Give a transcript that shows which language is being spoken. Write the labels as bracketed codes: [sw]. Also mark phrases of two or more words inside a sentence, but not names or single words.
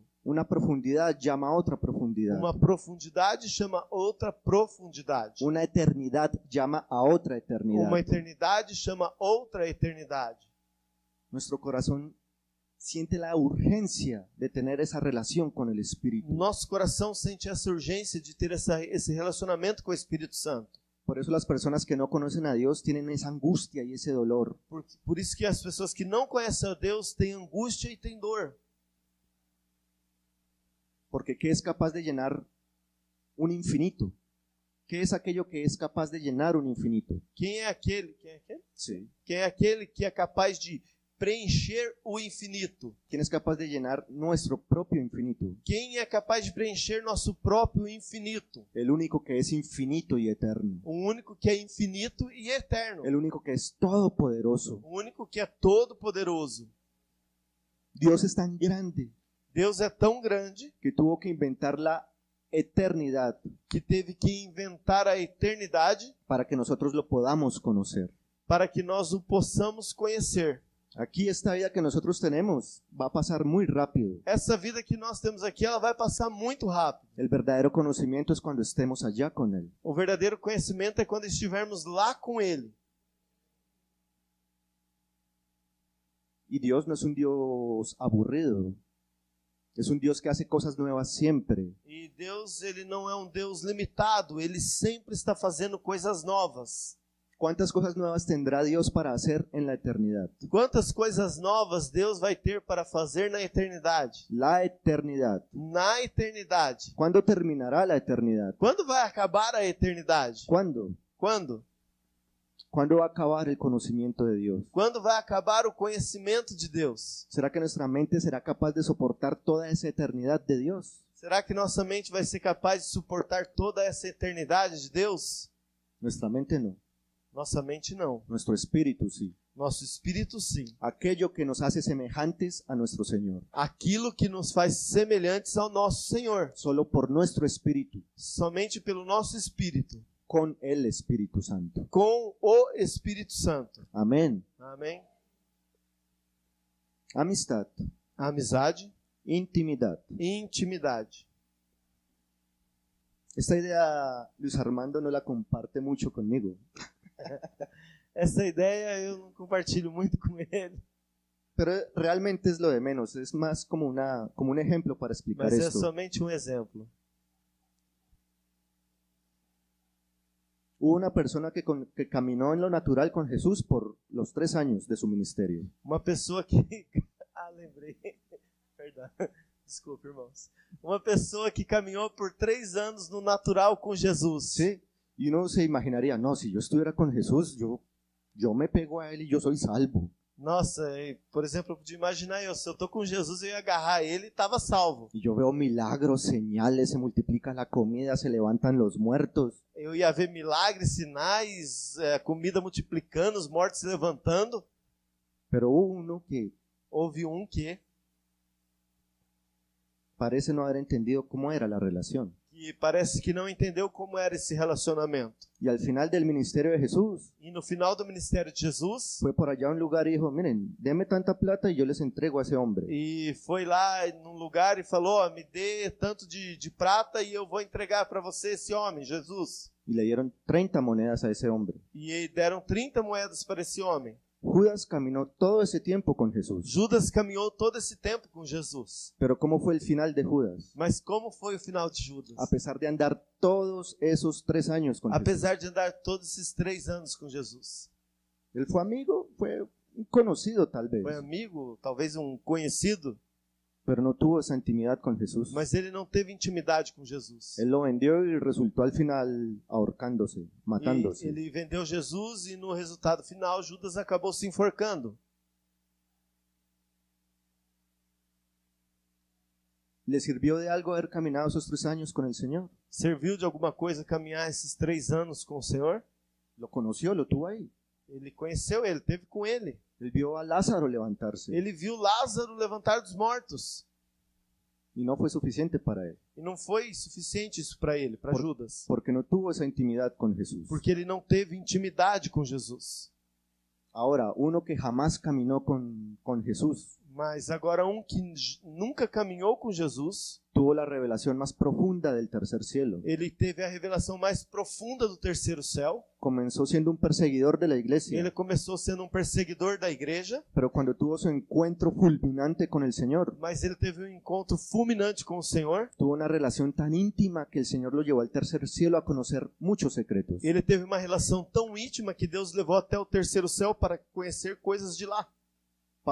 [es] Una profundidad llama a otra profundidad. [pt] Uma profundidade chama outra profundidade. [es] Una eternidad llama a otra eternidad. [pt] Uma eternidade chama outra eternidade. [es] Nuestro corazón siente la urgencia de tener esa relación con el Espíritu. [pt] Nosso coração sente essa urgência de ter esse relacionamento com o Espírito Santo. [es] Por eso las personas que no conocen a Dios tienen esa angustia y ese dolor. [pt] Por isso que as pessoas que não conhecem a Deus têm angústia e têm dor. [es] Porque ¿qué es capaz de llenar un infinito? ¿Qué es aquello que es capaz de llenar un infinito? [pt] Quem é aquele? Quem é aquele? [es] Sí. [pt] Quem é aquele que é capaz de preencher o infinito? [es] ¿Quién es capaz de llenar nuestro propio infinito? [pt] Quem é capaz de preencher nosso próprio infinito? [es] El único que es infinito y eterno. [pt] O único que é infinito e eterno. [es] El único que es todopoderoso. [pt] O único que é todo-poderoso. [es] Dios es tan grande [pt] Deus é tão grande [es] que tuvo que inventar la eternidad [pt] que teve que inventar a eternidade [es] para que nosotros lo podamos conocer. [pt] para que nós o possamos conhecer. [es] Aquí esta vida que nosotros tenemos va a pasar muy rápido. [pt] Essa vida que nós temos aqui, ela vai passar muito rápido. [es] El verdadero conocimiento es cuando estemos allá con Él. [pt] O verdadeiro conhecimento é quando estivermos lá com Ele. [es] Y Dios no es un Dios aburrido. Es un Dios que hace cosas nuevas siempre. [pt] E Deus, ele não é um Deus limitado, ele sempre está fazendo coisas novas. [es] ¿Cuántas cosas nuevas tendrá Dios para hacer en la eternidad? [pt] Quantas coisas novas Deus vai ter para fazer na eternidade? [es] La eternidad. [pt] Na eternidade. [es] ¿Cuándo terminará la eternidad? [pt] Quando vai acabar a eternidade? [es] ¿Cuándo? [pt] Quando? [es] ¿Cuándo va a acabar el conocimiento de Dios? [pt] Quando vai acabar o conhecimento de Deus? [es] ¿Será que nuestra mente será capaz de soportar toda esa eternidad de Dios? [pt] Será que nossa mente vai ser capaz de suportar toda essa eternidade de Deus? [es] Nuestra mente no. [pt] Nossa mente não. [es] Nuestro espíritu sí. [pt] Nosso espírito sim. [es] Aquello que nos hace semejantes a nuestro Señor. [pt] Aquilo que nos faz semelhantes ao nosso Senhor. [es] Solo por nuestro espíritu. [pt] Somente pelo nosso espírito. [es] Con el Espíritu Santo. [pt] Com o Espírito Santo. [es] Amén. [pt] Amém? [es] Amistad. [pt] Amizade [es] Intimidad. [pt] e intimidade. [es] Esta idea Luis Armando no la comparte mucho conmigo. [pt] Essa ideia eu não compartilho muito com ele, [es] Pero realmente es lo de menos. Es más como un ejemplo para explicar [pt] mas é [es] esto. [pt] somente um exemplo. [es] Hubo una persona que caminó en lo natural con Jesús por los 3 años de su ministerio. [pt] Uma pessoa que... lembrei. Perdão. Desculpa, irmãos. Uma pessoa que caminhou por 3 anos no natural com Jesus. [es] Sí. Y uno se imaginaría, no, si yo estuviera con Jesús, yo me pego a él y yo soy salvo. [pt] Nossa, por exemplo, eu podia imaginar se eu tô com Jesus, eu ia agarrar ele e estava salvo. [es] Y yo veo milagros, señales, se multiplica la comida, se levantan los muertos. [pt] Eu ia ver milagres, sinais, comida multiplicando, os mortos se levantando. [es] Pero hubo uno que [pt] Houve um que [es] parece no haber entendido cómo era la relación. [pt] parece que não entendeu como era esse relacionamento. [es] Y al final del ministerio de Jesús, [pt] E no final do ministério de Jesus, [es] fue por allá a un lugar y dijo, miren, denme tanta plata y yo les entrego a ese hombre. [pt] e foi lá num lugar e falou, me dê tanto de prata e eu vou entregar para você esse homem, Jesus. [es] Y le dieron 30 monedas a ese hombre. [pt] E deram 30 moedas para esse homem. [es] Judas caminó todo ese tiempo con Jesús. [pt] Judas caminhou todo esse tempo com Jesus. [es] Pero ¿cómo fue el final de Judas? [pt] Mas como foi o final de Judas? [es] A pesar de andar todos esos 3 años con Jesús. [pt] Apesar de andar todos esses 3 anos com Jesus. [es] Él fue amigo, fue un conocido tal vez, [pt] Foi amigo, talvez um conhecido, [es] pero no tuvo esa intimidad con Jesús. [pt] mas ele não teve intimidade com Jesus. [es] Él lo vendió y resultó al final ahorcándose, matándose. [pt] E ele vendeu Jesus e no resultado final Judas acabou se enforcando. [es] ¿Le sirvió de algo haber caminado esos 3 años con el Señor? [pt] Serviu de alguma coisa caminhar esses 3 anos com o Senhor? [es] Lo conoció, lo tuvo ahí. [pt] Ele conheceu ele, teve com ele. [es] Él vio a Lázaro levantarse [pt] Ele viu Lázaro levantar dos mortos. [es] y no fue suficiente para él, [pt] E não foi suficiente isso para ele, para Judas. [es] porque no tuvo esa intimidad con Jesús. [pt] Porque ele não teve intimidade com Jesus. [es] Ahora, uno que jamás caminó con Jesús, [pt] Mas agora que nunca caminhou com Jesus, [es] tuvo la revelación más profunda del tercer cielo. [pt] ele teve a revelação mais profunda do terceiro céu. [es] Comenzó siendo un perseguidor de la [pt] Ele [es] iglesia, [pt] começou sendo um perseguidor da igreja, [es] pero cuando tuvo su encuentro fulminante con el Señor, [pt] mas ele teve um encontro fulminante com o Senhor. [es] tuvo una relación tan íntima que el Señor lo llevó al tercer cielo a conocer muchos secretos. [pt] Ele teve uma relação tão íntima que Deus levou até o terceiro céu para conhecer coisas de lá.